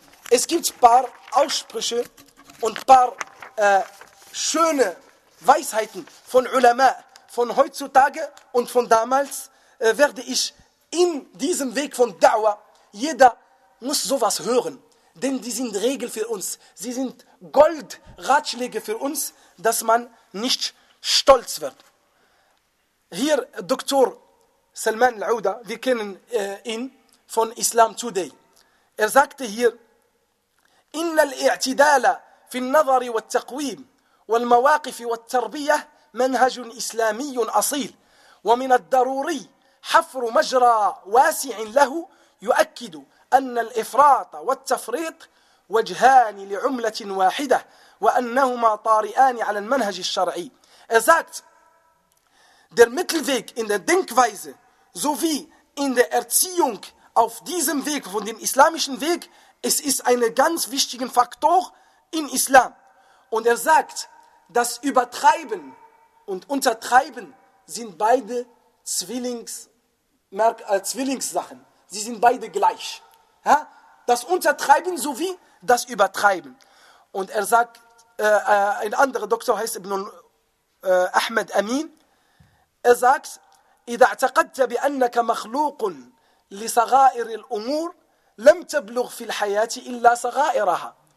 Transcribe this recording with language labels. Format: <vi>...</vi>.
<de>Es gibt ein paar Aussprüche und ein paar schöne Weisheiten von Ulama, von heutzutage und von damals, werde ich in diesem Weg von Da'wah, jeder muss sowas hören, denn die sind Regel für uns, sie sind Goldratschläge für uns, dass man nicht stolz wird. Hier Dr. Salman Al-Auda, wir kennen ihn von Islam Today, er sagte hier:</de> <ar>إن الاعتدال في النظر والتقويم والمواقف والتربية منهج إسلامي أصيل ومن الضروري حفر مجرى واسع له يؤكد أن الإفراط والتفريط وجهان لعملة واحدة وأنهما طارئان على المنهج الشرعي.</ar> <de>Er sagt, der Mittelweg in der Denkweise sowie in der Erziehung auf diesem Weg von dem islamischen Weg, es ist ein ganz wichtiger Faktor in Islam. Und er sagt, das Übertreiben und Untertreiben sind beide Zwillingssachen. Sie sind beide gleich. Ja? Das Untertreiben sowie das Übertreiben. Und er sagt, ein anderer Doktor heißt Ibn Ahmed Amin. Er sagt,</de> <ar>إذا اعتقدت بأنك مخلوق لصغائر الأمور لم تبلغ في الحياة إلا صغائرها.</ar>